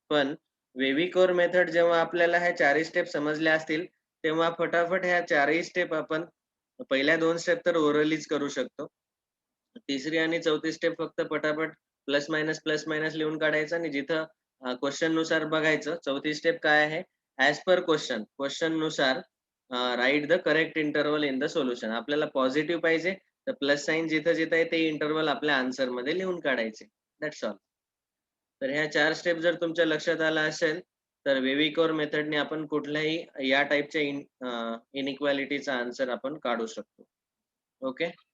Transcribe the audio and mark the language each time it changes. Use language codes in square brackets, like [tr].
[mr] पण वेव्हिकोर मेथड जेव्हा आपल्याला ह्या 4ही स्टेप समजल्या असतील, तेव्हा फटाफट ह्या 4ही स्टेप आपण पहिल्या 2 स्टेप तर ओरलीच करू शकतो. तिसरी आणि चौथी स्टेप फक्त पटापट प्लस मायनस लिहून काढायचं आणि जिथं क्वेशन नुसार बघायचं. चौथी स्टेप काय आहे? [en] As per question नुसार write the correct interval in the solution. [mr] आपल्याला पॉझिटिव्ह पाहिजे, तर प्लस साइन जिथं-जिथं आहे ते इंटरव्हल आपल्या आन्सरमध्ये लिहून काढायचे. [en] That's all. [mr] तर ह्या 4 स्टेप जर तुमच्या लक्षात आलं असेल, तर वेव्हिकोर मेथडने आपण कुठल्याही या टाइपच्या इनइक्वालिटीचा आन्सर आपण काढू शकतो. ओके.